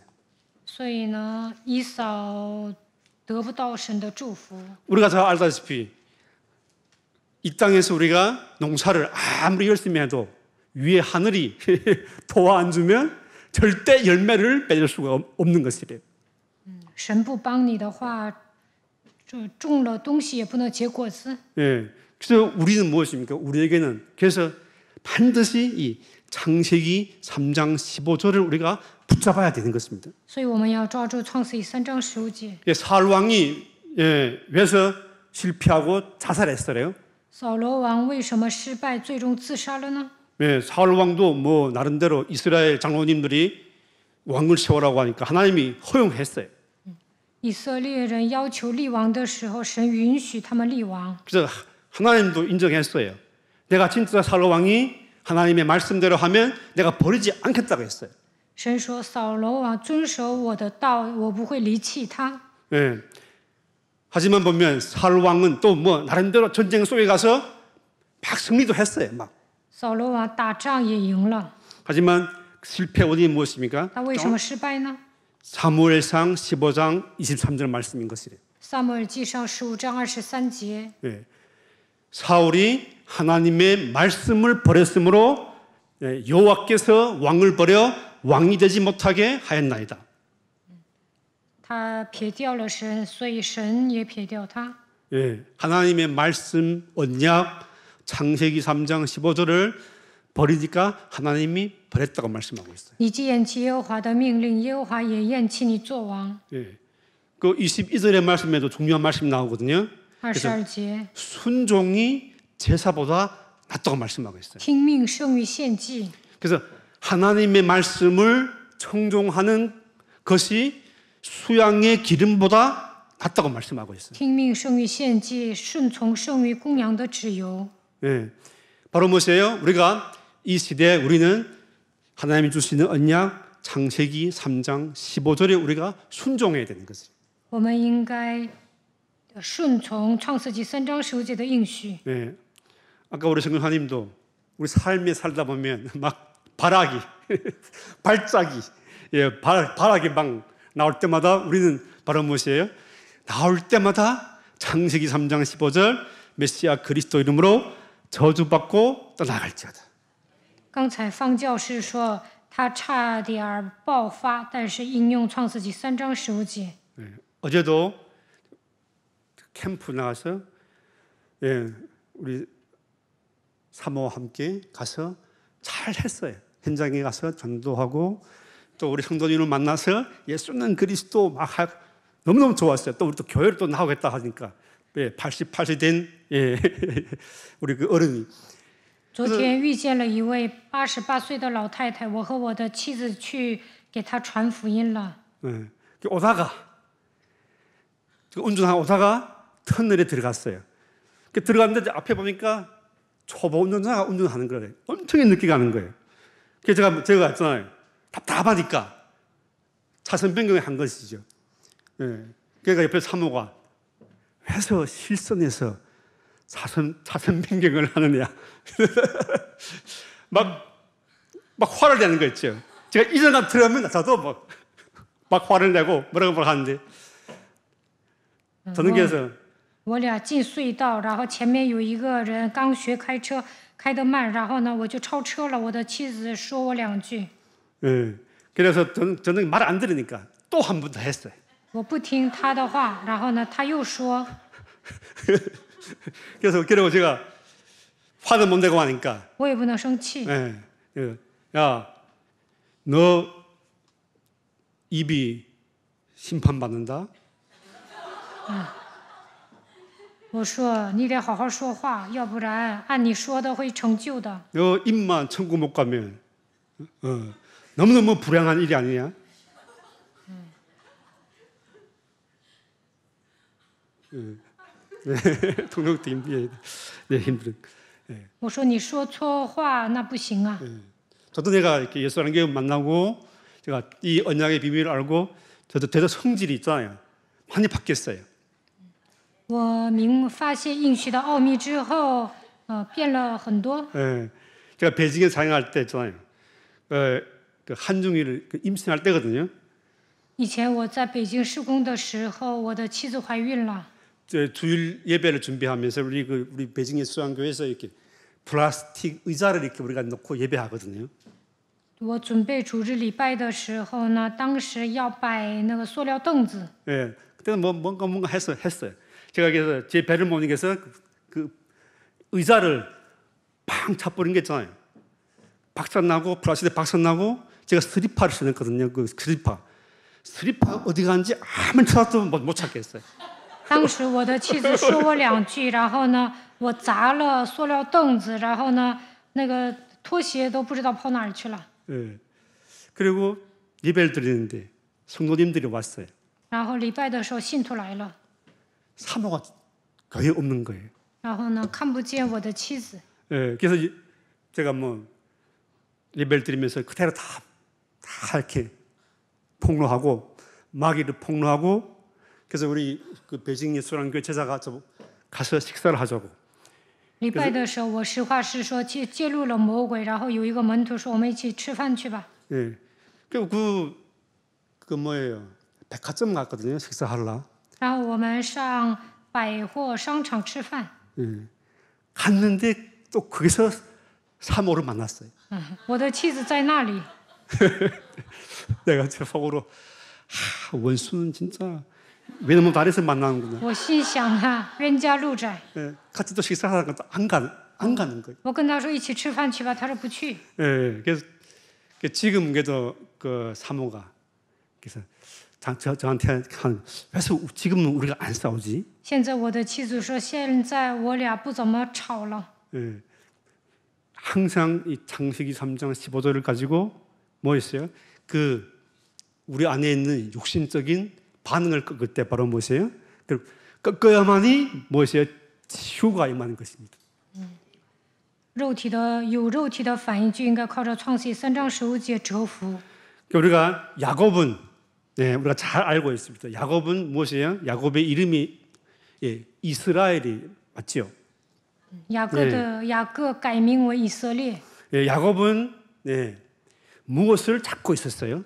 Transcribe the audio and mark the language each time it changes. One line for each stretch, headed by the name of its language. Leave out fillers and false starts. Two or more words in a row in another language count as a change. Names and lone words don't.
Chinese: 所以呢，以扫得不到神的祝福。
Korean: 우리가 다 알다시피 이 땅에서 우리가 농사를 아무리 열심히 해도 위에 하늘이 도와 안 주면 절대 열매를 맺을 수가 없는 것이래요.
Chinese: 神不帮你的话，种了东西也不能结果子。
Korean: 예. 그래서 우리는 무엇입니까? 우리에게는 그래서 반드시 이 창세기 3장 15절을 우리가 붙잡아야 되는 것입니다.
Chinese: 所以我们要抓住创世记3章15节。
Korean: 사울 왕이 왜서 실패하고 자살했어요?
Chinese: 扫罗王为什么失败，最终自杀了呢？
Korean: 사울 왕도 뭐 나름대로 이스라엘 장로님들이 왕을 세우라고 하니까 하나님이 허용했어요.
Chinese: 以色列人要求立王的时候，神允许他们立王。
Korean: 그래서 하나님도 인정했어요. 내가 진짜 사울 왕이 하나님의 말씀대로 하면 내가 버리지 않겠다고 했어요.
Chinese: 神说：“扫罗王遵守我的道，我不会离弃他。”
Korean: 예. 하지만 보면 사울 왕은 또 뭐 나름대로 전쟁 속에 가서 막 승리도 했어요. 막.
Chinese: 扫罗王打仗也赢了，
Korean: 하지만 실패 원인이 무엇입니까?
Chinese: 他为什么失败呢？
Korean: 사무엘상 15장 23절 말씀인 것이래요.
Chinese: 撒母耳记上15章23节，
Korean: 예. 사울이 하나님의 말씀을 버렸으므로 여호와께서 왕을 버려 왕이 되지 못하게 하였나이다.
Chinese: 他撇掉了神，所以神也撇掉他。
Korean: 예. 하나님의 말씀 언약 창세기 3장 15절을 버리니까 하나님이 버렸다고 말씀하고 있어요.
Chinese: 你既厌弃耶和华的命令，耶和华也厌弃你做王。
Korean: 예. 그 22절의 말씀에도 중요한 말씀이 나오거든요.
Chinese: 22节，
Korean: 순종이 제사보다 낫다고 말씀하고 있어요.
Chinese: 听命胜于献祭。
Korean: 그래서 하나님의 말씀을 청종하는 것이 수양의 기름보다 낫다고 말씀하고 있어요.
Chinese: 听命胜于献祭，顺从胜于公羊的脂油。
Korean: 예. 바로 무엇이에요? 우리가 이 시대에 우리는 하나님이 주시는 언약 창세기 3장 15절에 우리가 순종해야 되는 것이에요.
Chinese: 我们应该顺从创世纪3章15节的应许。
Korean: 예. 아까 우리 성령하님도 우리 삶에 살다 보면 막 발악이, 발작이, 발악이 막 나올 때마다 우리는 바로 무엇이에요? 나올 때마다 창세기 3장 15절 메시아 그리스도 이름으로 저주받고 떠나갈지어다.
Chinese: 刚才方教士说他差点爆发，但是应用创世纪3章15节。
Korean: 어제도 캠프 나가서 우리 사모와 함께 가서 잘 했어요. 현장에 가서 전도하고 또 우리 성도님을 만나서 예수는 그리스도 막 하고 너무너무 좋았어요. 또 우리 또 교회를 또 나오겠다 하니까 88세 된 우리 그 어른이
Chinese: 昨天遇见了一位88岁的老太太，我和我的妻子去给她传福音了。
Korean: 오다가 운전하고 오다가 터널에 들어갔어요. 들어갔는데 앞에 보니까 초보 운전자가 운전하는 거예요. 엄청 늦게 가는 거예요. 그래서 제가 했잖아요. 답답하니까 차선 변경을 한 것이죠. 그러니까 옆에 사모가 회사 실선에서 차선 변경을 하느냐. 막 화를 내는 거 있죠. 제가 이전에 들어가면 저도 막 화를 내고 뭐라고 하는데 저는 그래서
Chinese: 我俩进隧道，然后前面有一个人刚学开车，开得慢，然后呢我就超车了。我的妻子说我2句，
Korean: 그래서 저는 말 안 들으니까 또 한 번 더 했어요.
Chinese: 我不听他的话，然后呢他又说，
Korean: 그래서 제가 화도 못 내고 하니까
Chinese: 我也不能生气。
Korean: 야, 너 입이 심판받는다.
Chinese: 我说你得好好说话，要不然按你说的会成就的。
Korean: 너 입만 천국 못 가면 너무너무 불행한 일이 아니냐? 통역도 힘들어.
Chinese: 我说你说错话那不行啊。
Korean: 저도 내가 이렇게 예수라는 게 만나고 제가 이 언약의 비밀을 알고 저도 성질이 있잖아요. 많이 바뀌었어요.
Chinese: 我发现应许的奥秘之后，变了很多。
Korean: 제가 베이징에 사역할 때 있잖아요. 그 한중일 임신할 때거든요.
Chinese: 以前我在北京施工的时候，我的妻子怀孕了。
Korean: 주일 예배를 준비하면서 우리 베이징 예수교회에서 이렇게 플라스틱 의자를 이렇게 우리가 놓고 예배하거든요.
Chinese: 我准备主日礼拜的时候呢，当时要摆那个塑料凳子。
Korean: 그때는 뭔가 했어요. 제가 그래서 제 배를 못 이겨서 그 의자를 팡 차버린 게 있잖아요. 박살나고 플라스틱 박살나고 제가 스리퍼를 신었거든요. 그 스리퍼가 어디 갔는지 아무리 찾아도 못 찾겠어요.
Chinese: 当时我的妻子说我2句，然后呢，我砸了塑料凳子，然后呢，那个拖鞋都不知道跑哪儿去了。
Korean: 그리고 예배를 드리는데 성도님들이 왔어요.
Chinese: 然后礼拜的时候，信徒来了，
Korean: 사모가 교회에 없는 거예요.
Chinese: 然后呢，看不见我的妻子。
Korean: 그래서 제가 예배를 드리면서 그대로 다 이렇게 폭로하고 마귀를 폭로하고 그래서 우리 그 베이징 예수라는 교회 제자가 가서 식사를 하자고.
Chinese: 礼拜的时候，我实话实说，揭露了魔鬼。然后有一个门徒说：“我们一起吃饭去吧。”
Korean: 그리고 그 뭐예요? 백화점 갔거든요. 식사하러.
Chinese: 然后我们上百货商场吃饭。
Korean: 갔는데 또 거기서 사모를 만났어요.
Chinese: 我的妻子在那里。
Korean: 내가 제 속으로 원수는 진짜 왜냐면 다리에서 만나는구나.
Chinese: 我心想啊，冤家路窄。
Korean: 같이 또 식사하다가 안 가는 거예요.
Chinese: 我跟他说一起吃饭去吧，他说不去。
Korean: 그래서 지금 그래도 그 사모가 그래서 저한테 그래서 지금은 우리가 안 싸우지?
Chinese: 现在我的妻子说，现在我俩不怎么吵了。
Korean: 항상 이 창세기 3장 15절을 가지고 뭐 있어요? 그 우리 안에 있는 육신적인 반응을 꺾을 때 바로 무엇이에요? 꺾어야만이 무엇이에요? 치유가 임하는 것입니다.
Chinese: 肉体的反应就应该靠着创世记3章15节折服。
Korean: 우리가 야곱은 우리가 잘 알고 있습니다. 야곱은 무엇이에요? 야곱의 이름이 이스라엘이 맞죠?
Chinese: 雅各改名为以色列。
Korean: 야곱은 무엇을 찾고 있었어요?